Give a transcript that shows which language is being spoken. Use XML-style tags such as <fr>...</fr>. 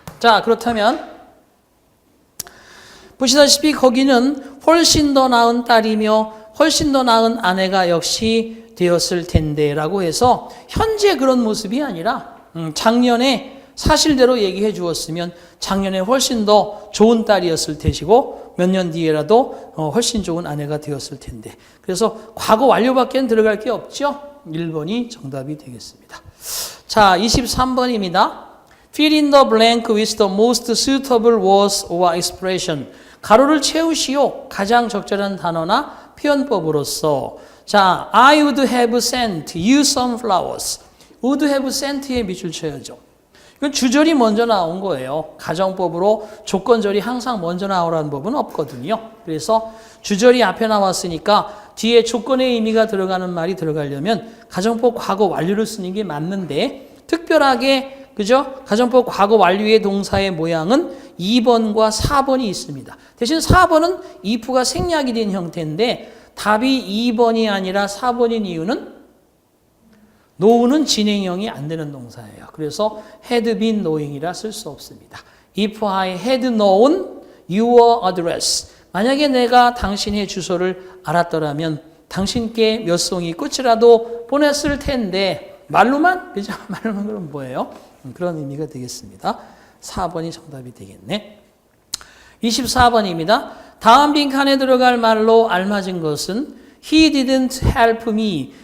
<ko>자, 그렇다면 보시다시피 거기는 훨씬 더 나은 딸이며 훨씬 더 나은 아내가 역시 되었을 텐데 라고 해서 현재 그런 모습이 아니라 작년에 사실대로 얘기해 주었으면 작년에 훨씬 더 좋은 딸이었을 테시고 몇 년 뒤에라도 훨씬 좋은 아내가 되었을 텐데 그래서 과거 완료밖에 들어갈 게 없죠. 1번이 정답이 되겠습니다. 자, 23번입니다.</ko> <en>Fill in the blank with the most suitable words or expression.</en> <ko>가로를 채우시오. 가장 적절한 단어나 표현법으로서. 자,</ko> <en>I would have sent you some flowers. would have sent</en> <ko>에 밑줄 쳐야죠. 이건 주절이 먼저 나온 거예요. 가정법으로 조건절이 항상 먼저 나오라는 법은 없거든요. 그래서 주절이 앞에 나왔으니까 뒤에 조건의 의미가 들어가는 말이 들어가려면 가정법 과거 완료를 쓰는 게 맞는데 특별하게 그죠? 가정법 과거 완료의 동사의 모양은 2번과 4번이 있습니다. 대신 4번은 if가 생략이 된 형태인데 답이 2번이 아니라 4번인 이유는 know는 진행형이 안 되는 동사예요. 그래서</ko> <en>had been knowing</en> <ko>이라 쓸 수 없습니다.</ko> <en>If I had known your address.</en> <ko>만약에 내가 당신의 주소를 알았더라면 당신께 몇 송이 꽃이라도 보냈을 텐데 말로만? 그죠? 말로만 그럼 뭐예요? 그런 의미가 되겠습니다. 4번이 정답이 되겠네. 24번입니다. 다음 빈칸에 들어갈 말로 알맞은 것은</ko> <en>He didn't help me.</en>